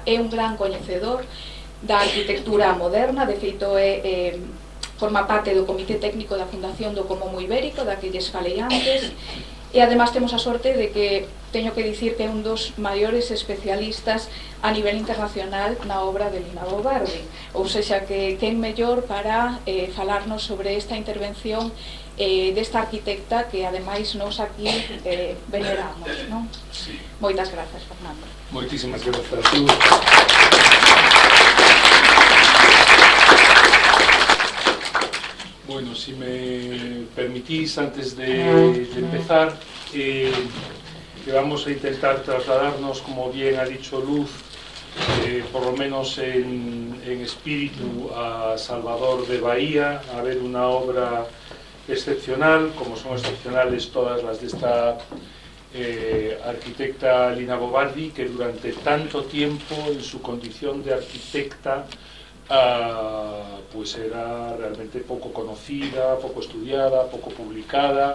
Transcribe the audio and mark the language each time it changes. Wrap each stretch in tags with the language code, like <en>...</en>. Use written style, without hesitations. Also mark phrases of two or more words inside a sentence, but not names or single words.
<gl>É un gran coñecedor da arquitectura moderna, de feito forma parte do Comité Técnico da Fundación do Comomo Ibérico, da que lles falei antes, e además temos a sorte de que teño que dicir que é un dos maiores especialistas a nivel internacional na obra de Linabobardi, ou sexa que quen mellor para falarnos sobre esta intervención desta arquitecta que ademais nos aquí veneramos, non? Sí. Moitas grazas, Fernando. Moitísimas grazas a tú.</gl> <es>Bueno, si me permitís, antes de empezar, que vamos a intentar trasladarnos, como bien ha dicho Luz, por lo menos en espíritu, a Salvador de Bahía, a ver una obra excepcional, como son excepcionales todas las de esta arquitecta Linabobardi, que durante tanto tiempo, en su condición de arquitecta, pues era realmente poco conocida, poco estudiada, poco publicada.</es>